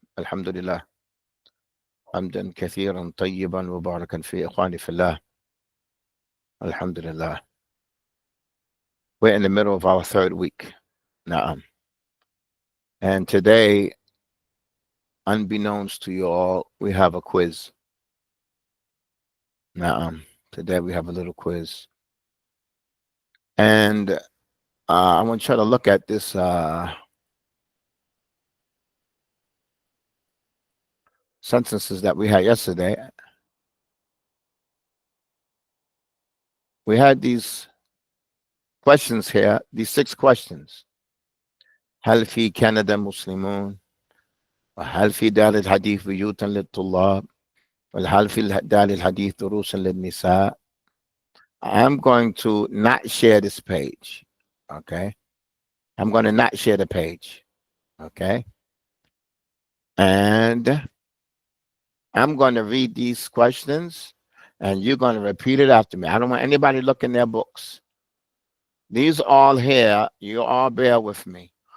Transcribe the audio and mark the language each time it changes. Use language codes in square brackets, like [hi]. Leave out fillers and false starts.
[ar] الحمد لله حمدا كثيرا طيبا مباركا في إخواني في الله. الحمد لله. [en] We're in the middle of our third week. Na'am. And today, unbeknownst to you all, we have a quiz. Na'am. Today we have a little quiz. And I want you to look at this sentences that we had yesterday. We had these questions here, these 6 questions. [ar] هل في كندا مسلمون؟ وهل في دار الحديث بيوتا للطلاب؟ وهل في دار الحديث دروس للنساء؟ [en] I'm going to not share this page. Okay. I'm going to not share the page. Okay. And I'm going to read these questions and you're going to repeat it after me. I don't want anybody looking their books. These all here, you all bear with me.